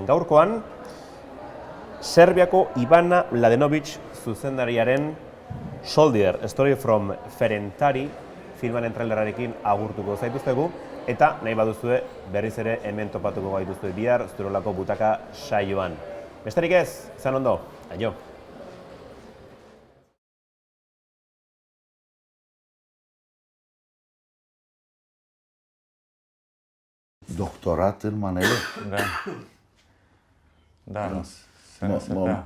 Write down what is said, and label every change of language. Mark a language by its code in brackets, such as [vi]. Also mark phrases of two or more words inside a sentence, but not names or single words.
[eu] Gaurkoan, Serbiako Ivana Mladenovic zuzendariaren Soldier, Story from Ferentari filmaren trailerarekin agurtuko zaituztegu, eta nahi baduzue berriz ere hemen topatuko gaituzue bihar Zurolako Butaka saioan. Besterik ez, izan ondo, aio! [ro] Doctorat în manele? Da. Da, să ne sepea.